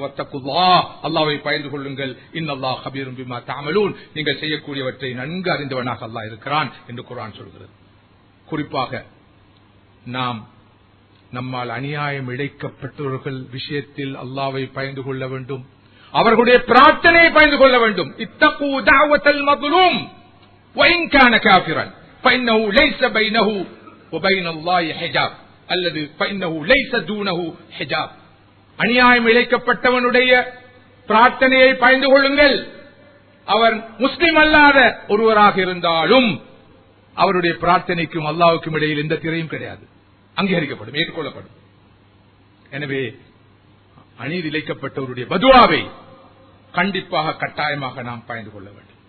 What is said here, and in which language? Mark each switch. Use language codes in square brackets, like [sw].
[ta] வத்தகுல்லாஹ், அல்லாஹ்வை பயந்து கொள்ளுங்கள். [ar] இன்னல்லாஹ் கபீரும் பிமா தஅமலூன், [ta] நீங்கள் செய்யக்கூடியவற்றை நன்கு அறிந்தவனாக அல்லாஹ் இருக்கிறான் என்று குர்ஆன் சொல்கிறது. குறிப்பாக நாம் நம்மால் அநியாயம் இழைக்கப்பட்டவர்கள் விஷயத்தில் அல்லாஹ்வை பயந்து கொள்ள வேண்டும். அவர்களுடைய பிரார்த்தனையை பயந்து கொள்ள வேண்டும். [ar] இத்தகு தஅவத்தல் மظلوم وان كان كافرا فانه ليس بينه وبين الله حجاب அல்லது فانه ليس دونه حجاب. [ta] அநியாயம் இழைக்கப்பட்டவனுடைய பிரார்த்தனையை பயந்து கொள்ளுங்கள். அவர் முஸ்லிம் அல்லாத ஒருவராக இருந்தாலும் அவருடைய பிரார்த்தனைக்கும் அல்லாஹ்வுக்கும் இடையில் எந்த திரையும் கிடையாது. அங்கீகரிக்கப்படும், ஏற்றுக்கொள்ளப்படும். எனவே அநீதி இழைக்கப்பட்டவருடைய பதுவாவை கண்டிப்பாக கட்டாயமாக நாம் பயந்து கொள்ள வேண்டும்.